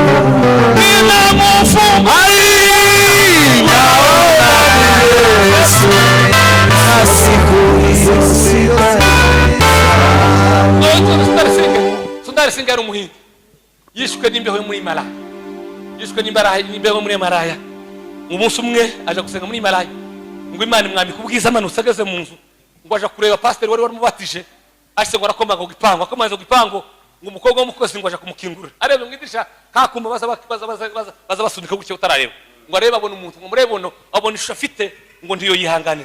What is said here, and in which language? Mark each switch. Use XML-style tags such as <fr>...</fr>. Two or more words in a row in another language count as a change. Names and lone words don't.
<sw>ninamufumba naona ni Yesu na siku hiyo</sw> <rw>Sundari Singa yari umuhinzi yishwe n'imbeho yo muri Malaya, yishwe n'imbeho muri Malaya. Umunsi umwe aje gusenga muri Malaya ngo Imana imwambika ubwiza amanutse ageze mu nzu ngo aje kureba pasiteri wari wamubatije ashise ngo arakomanga ku gipangu, akomaze ku gipangu ngo umukobwa w'umukozi ngo aje kumukingurira arebe mu idirisha kakuma baza basunika gutyo utarareba ngo arebe abona umuntu ngo murebe abona ishusho afite ngo ndiyo yihanganira.</rw>